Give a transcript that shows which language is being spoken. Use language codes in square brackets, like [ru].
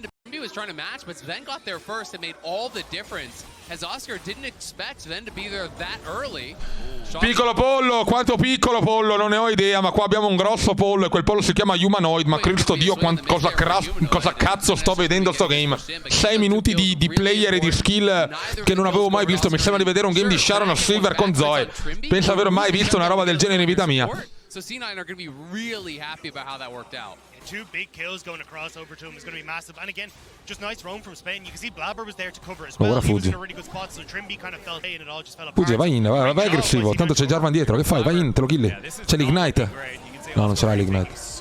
[en] He was trying to match, but Sven got there first and made all the difference, as Oscar didn't expect Sven to be there that early. [it] Piccolo pollo, quanto piccolo pollo, non ne ho idea, ma qua abbiamo un grosso pollo e quel pollo si chiama Humanoid, ma Cristo Dio, cosa cazzo sto vedendo sto game. 6 minuti di player e di skill che non avevo mai visto, mi sembra di vedere un game di Sharon Silver con Zoe. Penso di aver mai visto una roba del genere in vita mia. [en] So C9 are going to be really happy about how that worked out. Two big kills going across over to him is going to be massive. And again, just nice roam from Spain. You can see Blabber was there to cover as well. He was in a really good spot, so Trimby kind of fell and it all just fell apart. [it] Fugge, vai in, vai aggressivo. Tanto c'è Jarvan dietro, che fai? Vai in, te lo killi. C'è l'ignite. No, non ce l'hai l'ignite.